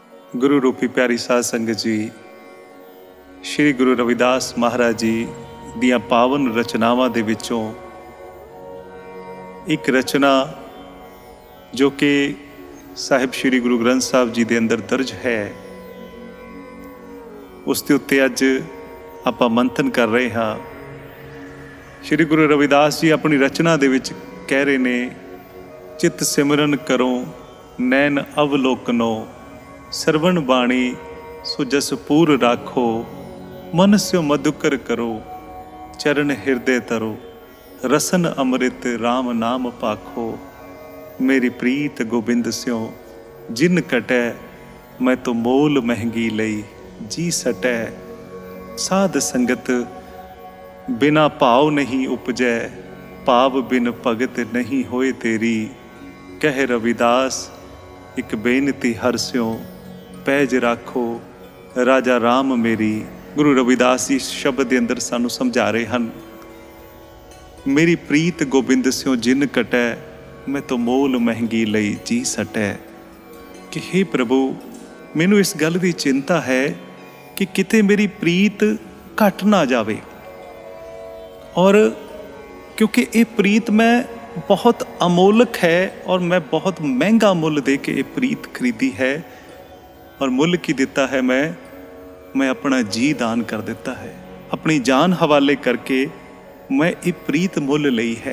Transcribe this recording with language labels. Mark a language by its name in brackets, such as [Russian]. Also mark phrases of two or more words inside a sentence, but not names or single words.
[Punjabi] ਗੁਰੂ ਰੂਪੀ ਪਿਆਰੀ ਸਾਧ ਸੰਗਤ ਜੀ, ਸ੍ਰੀ ਗੁਰੂ ਰਵਿਦਾਸ ਮਹਾਰਾਜ ਜੀ ਦੀਆਂ ਪਾਵਨ ਰਚਨਾਵਾਂ ਦੇ ਵਿੱਚੋਂ ਇੱਕ ਰਚਨਾ ਜੋ ਕਿ ਸਾਹਿਬ ਸ੍ਰੀ ਗੁਰੂ ਗ੍ਰੰਥ ਸਾਹਿਬ ਜੀ ਦੇ ਅੰਦਰ ਦਰਜ ਹੈ, ਉਸ ਦੇ ਉੱਤੇ ਅੱਜ ਆਪਾਂ ਮੰਥਨ ਕਰ ਰਹੇ ਹਾਂ। ਸ੍ਰੀ ਗੁਰੂ ਰਵਿਦਾਸ ਜੀ ਅਪਨੀ ਰਚਨਾ ਦੇ ਵਿੱਚ ਕਹਿ ਰਹੇ ਨੇ, ਚਿਤ ਸਿਮਰਨ ਕਰੋ ਨੈਨ ਅਵਲੋਕਨੋ, सरवण ਬਾਣੀ ਸੋ ਜਸ ਪੂਰ ਰਾਖੋ, ਮਨ ਸਿਉ ਮਧੁਕਰ ਕਰੋ ਚਰਣ ਹਿਰਦੇ ਤਰੋ, ਰਸਨ ਅੰਮ੍ਰਿਤ ਰਾਮ ਨਾਮ ਪਾਖੋ, ਮੇਰੀ ਪ੍ਰੀਤ ਗੋਬਿੰਦ ਸਿਉ ਜਿਨ ਕਟੈ, ਮੈਂ ਤੋ ਮੋਲ ਮਹਿੰਗੀ ਲਈ ਜੀ ਸਟੈ, ਸਾਧ ਸੰਗਤ ਬਿਨਾ ਭਾਵ ਨਹੀਂ ਉਪਜੈ, ਭਾਵ ਬਿਨ ਭਗਤ ਨਹੀਂ ਹੋਏ ਤੇਰੀ, ਕਹਿ ਰਵਿਦਾਸ ਇੱਕ ਬੇਨਤੀ ਹਰ ਸਿਉਂ ਪੈਜ ਰਾਖੋ, ਰਾਜਾ ਰਾਮ ਮੇਰੀ। ਗੁਰੂ ਰਵਿਦਾਸ ਜੀ ਸ਼ਬਦ ਕੇ ਅੰਦਰ ਸਾਨੂੰ ਸਮਝਾ ਰਹੇ ਹੈਂ, ਮੇਰੀ ਪ੍ਰੀਤ ਗੋਬਿੰਦ ਸਿਉਂ ਜਿਨ ਕਟੈ, ਮੈਂ ਤੋ ਮੋਲ ਮਹਿੰਗੀ ਲਈ ਜੀ ਸਟੈ। ਕਿ ਹੇ ਪ੍ਰਭੂ, ਮੈਨੂੰ ਇਸ ਗੱਲ ਕੀ ਚਿੰਤਾ ਹੈ ਕਿ ਕਿਤੇ ਮੇਰੀ ਪ੍ਰੀਤ ਘਟ ਨਾ ਜਾਵੇ, ਔਰ ਕਿਉਂਕਿ ਯੇ ਪ੍ਰੀਤ ਮੈਂ ਬਹੁਤ ਅਮੋਲਕ ਹੈ ਔਰ ਮੈਂ ਬਹੁਤ ਮਹਿੰਗਾ ਮੁੱਲ ਦੇ ਕੇ ਯੇ ਪ੍ਰੀਤ ਖਰੀਦੀ ਹੈ, ਔਰ ਮੁੱਲ ਕੀ ਦਿੱਤਾ ਹੈ, ਮੈਂ ਅਪਨਾ ਜੀ ਦਾਨ ਕਰ ਦਿੱਤਾ ਹੈ, ਅਪਨੀ ਜਾਨ ਹਵਾਲੇ ਕਰਕੇ ਮੈਂ ਯੇ ਪ੍ਰੀਤ ਮੁੱਲ ਲਈ ਹੈ।